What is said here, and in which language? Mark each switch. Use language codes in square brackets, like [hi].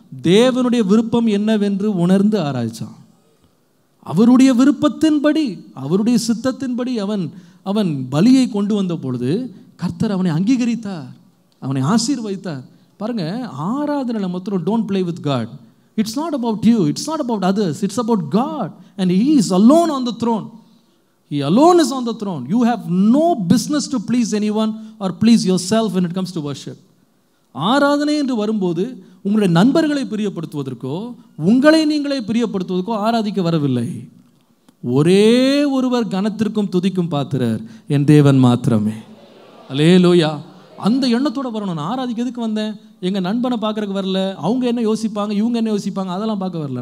[ta] தேவனுடைய விருப்பம் என்னவென்று உணர்ந்து ஆராய்ச்சான். அவருடைய விருப்பத்தின்படி, அவருடைய சித்தத்தின்படி அவன் பலியை கொண்டு வந்த பொழுது கர்த்தர் அவனை அங்கீகரித்தார், அவனை ஆசீர்வதித்தார். பாருங்க, ஆராதனை மொத்தம் [en] Don't play with God. It's not about you, it's not about others, it's about God, and He is alone on the throne. He alone is on the throne. You have no business to please anyone or please yourself when it comes to worship. [ta] ஆராதனை என்று வரும்போது உங்களுடைய நண்பர்களை பிரியப்படுத்துவதற்கோ உங்களை நீங்களே பிரியப்படுத்துவதற்கோ ஆராதிக்க வரவில்லை. ஒரே ஒருவர் கனத்திற்கும் துதிக்கும் பாத்திரர், என் தேவன் மாத்திரமே. அல்லேலூயா. அந்த எண்ணத்தோடு வரணும். நான் ஆராதிக்க எதுக்கு வந்தேன்? எங்கள் நண்பனை பார்க்குறதுக்கு வரல, அவங்க என்ன யோசிப்பாங்க, இவங்க என்ன யோசிப்பாங்க, அதெல்லாம் பார்க்க வரல.